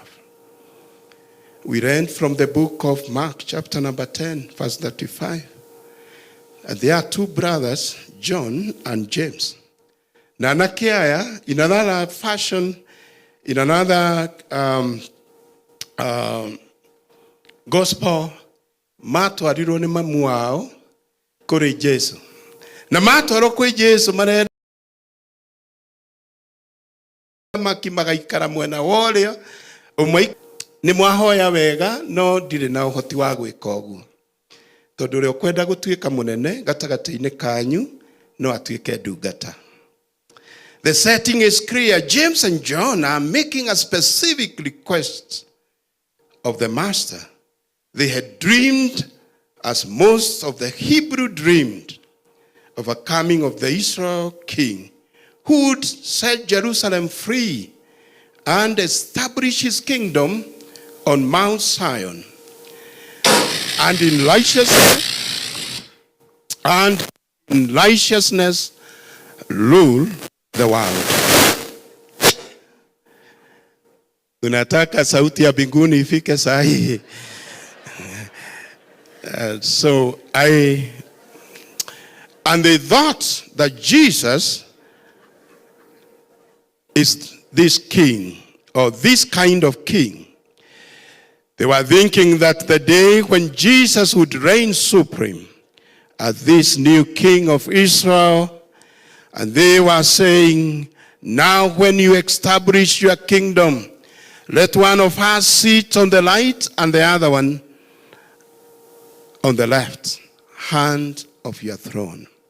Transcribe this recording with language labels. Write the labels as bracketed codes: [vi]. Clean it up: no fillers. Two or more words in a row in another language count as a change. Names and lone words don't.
[en] We read from the book of Mark, chapter number 10, verse 35. And there are two brothers, John and James. Nanakiaya, in another fashion, in another gospel, [ki] matwarirwo ni mamu wao kuri Jesu. Na matwarwo kuri Jesu marenda makimagaikara mwena woria umwe ni mwahoya wega no ndire na uhoti wa gwika uguo. Tondu ri ukwenda gutuika munene gatagati-ini kanyu no atuike ndungata. [en] The setting is clear. James and John are making a specific request of the master. They had dreamed, as most of the Hebrew dreamed, of a coming of the Israel king who would set Jerusalem free and establish his kingdom on Mount Zion, and in righteousness rule the world. [sw] Tunataka sauti ya mbinguni ifike sahihi. [en] And they thought that Jesus is this king, or this kind of king. They were thinking that the day when Jesus would reign supreme as this new king of Israel, and they were saying, now when you establish your kingdom, let one of us sit on the right and the other one on the left hand of your throne.